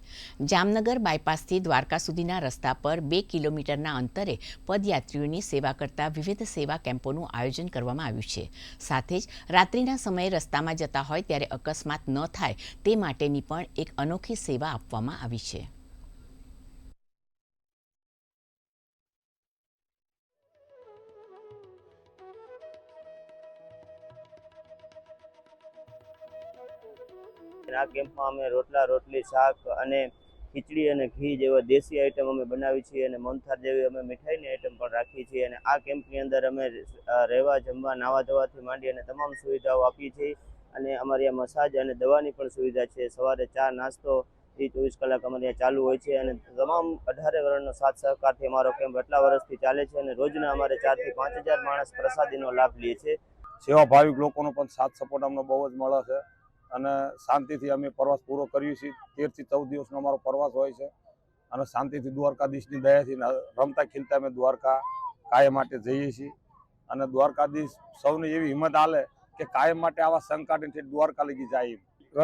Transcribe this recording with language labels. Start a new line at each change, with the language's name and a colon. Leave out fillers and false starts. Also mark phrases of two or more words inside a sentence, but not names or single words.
Gujarati: જામનગર બાયપાસથી દ્વારકા સુધીના રસ્તા પર 2 કિલોમીટરના અંતરે પદયાત્રીઓની સેવા કરતા વિવિધ સેવા કેમ્પોનું આયોજન કરવામાં આવ્યું છે। સાથે જ રાત્રિના સમયે રસ્તામાં જતા હોય ત્યારે અકસ્માત ન થાય તે માટેની પણ એક અનોખી સેવા આપવામાં આવી છે। આ કેમ્પમાં અમે રોટલા રોટલી શાક અને ખીચડી અને ઘી જેવા દેશી આઇટમ અમે બનાવી છીએ અને મોહનથાળ જેવી અમે મીઠાઈની આઇટમ પણ રાખી છીએ અને આ કેમ્પની અંદર અમે રહેવા જમવા નાવા ધોવાથી માંડી અને તમામ સુવિધાઓ આપીએ છીએ અને અમારી આ મસાજ અને દવાની પણ સુવિધા છે। સવારે ચા નાસ્તો 24 કલાક અમારી ચાલુ હોય છે અને તમામ 18 વર્ણનો સાથ સહકારથી અમારો કેમ્પ આટલા વર્ષથી ચાલે છે અને રોજના અમારે 4 થી 5000 માણસ પ્રસાદીનો લાભ લે છે। સેવા ભાવિક લોકોનો પણ સાથ સપોર્ટ અમને બહુ જ મળે છે અને શાંતિથી અમે પ્રવાસ પૂરો કરીએ છીએ। 13 થી 14 દિવસનો અમારો પ્રવાસ હોય છે અને શાંતિથી દ્વારકાધીશની દયાથી રમતા ખીલતા અમે દ્વારકા કાયમ માટે જઈએ છીએ અને દ્વારકાધીશ સૌને એવી હિંમત આલે કે કાયમ માટે આવા સંકટથી દ્વારકા લગી જાય।